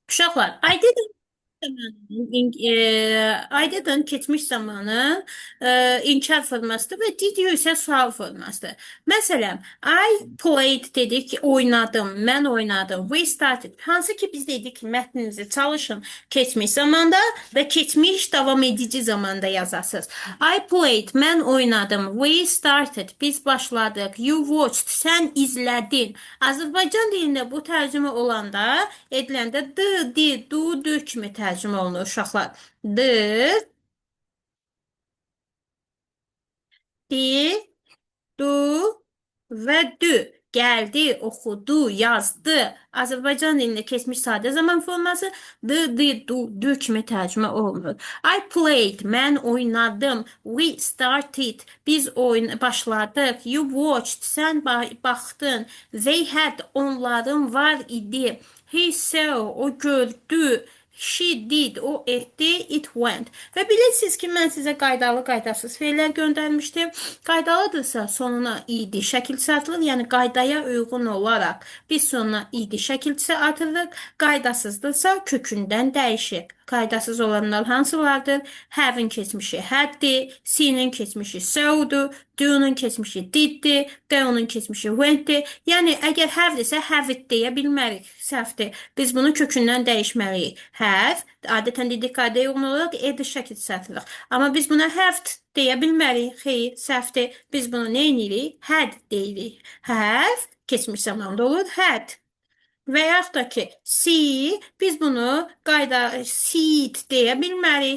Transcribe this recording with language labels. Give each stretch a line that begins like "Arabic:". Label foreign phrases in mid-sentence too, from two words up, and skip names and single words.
Azerbaijani: Uşaqlar,
English: I didn't
Azerbaijani: keçmiş zamanı inkar formasıdır və
English: did you
Azerbaijani: isə sual formasıdır. Məsələn,
English: I played
Azerbaijani: dedik, oynadım, mən oynadım.
English: We started.
Azerbaijani: Hansı ki biz dedik ki, mətninizi çalışın keçmiş zamanda və keçmiş davam edici zamanda yazasınız.
English: I played,
Azerbaijani: mən oynadım.
English: We started,
Azerbaijani: biz başladıq.
English: You watched,
Azerbaijani: sən izlədin. Azərbaycan dilində bu tərcümə olanda, ediləndə d, di, du, dü kimi tərcümə olunur uşaqlar. D, di, du və dü. Gəldi, oxudu, yazdı. Azərbaycan dilində keçmiş sadə zaman forması d, di, du, dü kimi tərcümə olunur.
English: I played,
Azerbaijani: mən oynadım.
English: We started,
Azerbaijani: biz başladıq.
English: You watched,
Azerbaijani: sən baxdın.
English: They had,
Azerbaijani: onların var idi.
English: He saw,
Azerbaijani: o gördü.
English: She did,
Azerbaijani: o etdi,
English: it went.
Azerbaijani: Və bilirsiniz ki, mən sizə qaydalı, qaydasız fe'lər göndərmişdim. Qaydalıdırsa sonuna id şəkilçisi atılır, yəni qaydaya uyğun olaraq biz sonuna id şəkilçisi atırıq. Qaydasızdırsa kökündən dəyişir. Qaydasız olanlar hansılardır? Have'in keçmişi had'dir, see'nin keçmişi saw'dur, do'nun keçmişi did'dir, go'nun keçmişi went'dir. Yəni əgər have'dirsə
English: have it
Azerbaijani: deyə bilmərik. Səhvdir. Biz bunu kökündən dəyişməliyik. Have, adətən dedik qaydaya uyğun olaraq ed şəkilçisi atırıq. Amma biz buna have deyə bilmərik. Xeyr, səhvdir. Biz bunu nə edirik? Had deyirik. Have keçmiş zamanda olur had. Və yaxud da ki, see, biz bunu seed deyə bilmərik.